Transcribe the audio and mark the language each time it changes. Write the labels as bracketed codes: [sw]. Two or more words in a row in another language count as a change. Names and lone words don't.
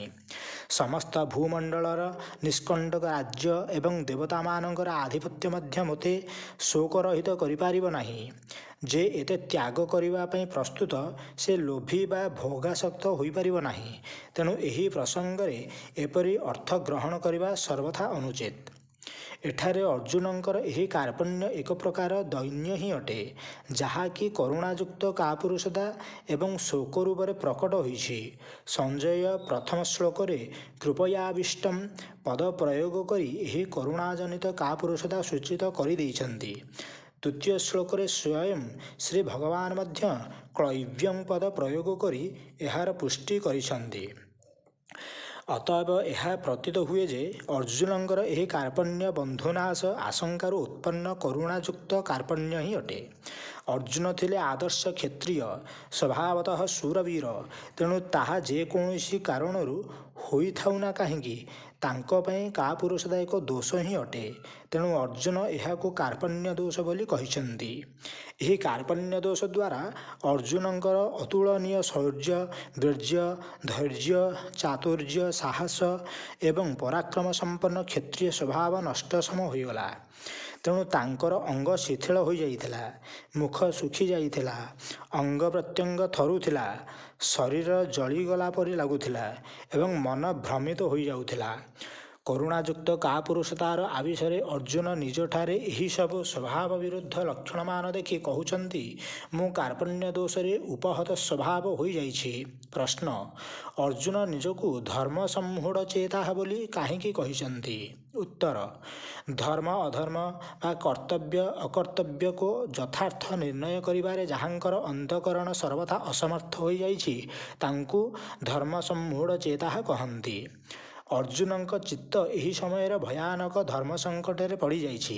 [or] ସମସ୍ତ ଭୂମଣ୍ଡଳର ନିଷ୍କଣ୍ଟକ ରାଜ୍ୟ ଏବଂ ଦେବତା ମାନଙ୍କର ଆଧିପତ୍ୟ ମଧ୍ୟ ମତେ ଶୋକରହିତ କରିପାରିବ ନାହିଁ। ଯେ ଏତେ ତ୍ୟାଗ କରିବା ପାଇଁ ପ୍ରସ୍ତୁତ ସେ ଲୋଭୀ ବା ଭୋଗାସକ୍ତ ହୋଇ ପାରିବ ନାହିଁ। ତେଣୁ ଏହି ପ୍ରସଙ୍ଗରେ ଏପରି ଅର୍ଥ ଗ୍ରହଣ କରିବା ସର୍ବଥା ଅନୁଚିତ। ଏଠାରେ ଅର୍ଜୁନଙ୍କର ଏହି କାର୍ପଣ୍ୟ ଏକ ପ୍ରକାର ଦୈନ୍ୟ ହିଁ ଅଟେ, ଯାହାକି କରୁଣାଯୁକ୍ତ କାପୁରୁଷତା ଏବଂ ଶୋକ ରୂପେ ପ୍ରକଟ ହୋଇଛି। ସଞ୍ଜୟ ପ୍ରଥମ ଶ୍ଳୋକ କୃପୟାବିଷ୍ଟମ ପଦ ପ୍ରୟୋଗ କରି ଏହି କରୁଣାଜନିତ କାପୁରୁଷତା ସୂଚିତ କର ଦେଇଛନ୍ତି। ତୃତୀୟ ଶ୍ଳୋକ ସ୍ୱୟଂ ଶ୍ରୀ ଭଗବାନ ମଧ୍ୟ କ୍ଳୈବ୍ୟଂ ପଦ ପ୍ରୟୋଗ କରି ଏହାର ପୁଷ୍ଟି କରିଛନ୍ତି। [hi] अतएव यह प्रतीत हुए [or] ଯେ ଅର୍ଜୁନଙ୍କର ଏହି କାର୍ପଣ୍ୟ ବନ୍ଧୁନାଶ ଆଶଙ୍କାର ଉତ୍ପନ୍ନ କରୁଣାଯୁକ୍ତ କାର୍ପଣ୍ୟ ହିଁ ଅଟେ। ଅର୍ଜୁନ ଥିଲେ ଆଦର୍ଶ କ୍ଷତ୍ରିୟ ସ୍ୱଭାବତଃ ଶୂରବୀର, ତେଣୁ ତାହା ଯେକୌଣସି କାରଣରୁ ହୋଇ ଥାଉ ନା କାହିଁ ତାଙ୍କ ପାଇଁ କାପୁରୁଷତା ଏକ ଦୋଷ ହିଁ ଅଟେ। ତେଣୁ ଅର୍ଜୁନ ଏହାକୁ କାର୍ପଣ୍ୟ ଦୋଷ ବୋଲି କହିଛନ୍ତି। ଏହି କାର୍ପଣ୍ୟ ଦୋଷ ଦ୍ୱାରା ଅର୍ଜୁନଙ୍କର ଅତୁଳନୀୟ ଶୌର୍ଯ୍ୟ ବୀର୍ଯ୍ୟ ଧୈର୍ଯ୍ୟ ଚାତୁର୍ଯ୍ୟ ସାହସ ଏବଂ ପରାକ୍ରମ ସମ୍ପନ୍ନ କ୍ଷତ୍ରିୟ ସ୍ୱଭାବ ନଷ୍ଟ ସମ ହୋଇଗଲା। ତେଣୁ ତାଙ୍କର ଅଙ୍ଗ ଶିଥିଳ ହୋ ଯାଇଥିଲା, ମୁଖ ଶୁଖି ଯାଇଥିଲା, ଅଙ୍ଗ ପ୍ରତ୍ୟଙ୍ଗ ଥରୁଥିଲା, ଶରୀର ଜଳିଗଲା ପରି ଲାଗୁଥିଲା ଏବଂ ମନ ଭ୍ରମିତ ହୋ ଯାଉଥିଲା। କରୁଣାଯୁକ୍ତ କାପୁରୁଷତାର ଆବିଷୟ ଅର୍ଜୁନ ନିଜଠାରେ ଏହି ସବୁ ସ୍ୱଭାବ ବିରୁଦ୍ଧ ଲକ୍ଷଣ ମାନ ଦେଖି କହୁଛନ୍ତି ମୁଁ କାର୍ପଣ୍ୟ ଦୋଷରେ ଉପହତ ସ୍ୱଭାବ ହୋ ଯାଇଛି। ପ୍ରଶ୍ନ ଅର୍ଜୁନ ନିଜକୁ ଧର୍ମ ସମ୍ମୂଢ଼ ଚେତା ବୋଲି କାହିଁକି କହିଛନ୍ତି? ଉତ୍ତର, ଧର୍ମ ଅଧର୍ମ ବା କର୍ତ୍ତବ୍ୟ ଅକର୍ତ୍ତବ୍ୟକୁ ଯଥାର୍ଥ ନିର୍ଣ୍ଣୟ କରିବାରେ ଯାହାଙ୍କର ଅନ୍ତଃକରଣ ସର୍ବଥା ଅସମର୍ଥ ହୋଇଯାଇଛି ତାଙ୍କୁ ଧର୍ମସମ୍ମୂଢ଼ ଚେତାଃ କହନ୍ତି। ଅର୍ଜୁନଙ୍କ ଚିତ୍ତ ଏହି ସମୟରେ ଭୟାନକ ଧର୍ମ ସଙ୍କଟରେ ପଡ଼ିଯାଇଛି।